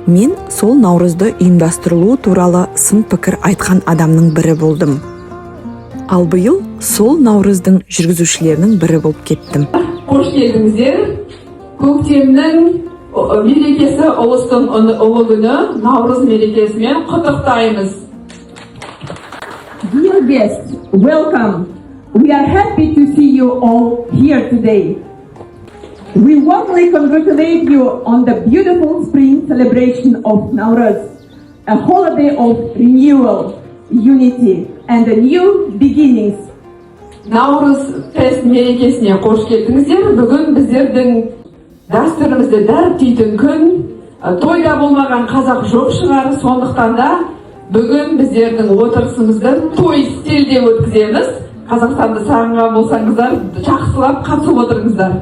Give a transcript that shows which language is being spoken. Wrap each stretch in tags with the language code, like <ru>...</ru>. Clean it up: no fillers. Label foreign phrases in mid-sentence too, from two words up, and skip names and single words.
<kk>Мен сол Наурызды ұйымдастырылуы туралы сын пікір айтқан адамның бірі болдым. Ал биыл сол Наурыздың жүргізушілерінің бірі болып кеттім. Қош келдіңіздер. Көктемнің мерекесі ұлыстың ұлы күні Наурыз мерекесімен құттықтаймыз.</kk> <en>Dear guests, welcome. We are happy to see you all here today. We warmly congratulate you on the beautiful spring celebration of Nowruz, a holiday of renewal, unity, and new beginnings.</en> <kk>Наурыз фест мерекесіне қош келдіңіздер. Бүгін біздердің дәстүрімізді дәріптейтін күн. Тойда болмаған қазақ жоқ шығар, сондықтан да бүгін біздердің отырысымызды той стильде өткіземіз. Қазақстанды сағынған болсаңыздар, жақсылап қатысып отырыңыздар.</kk>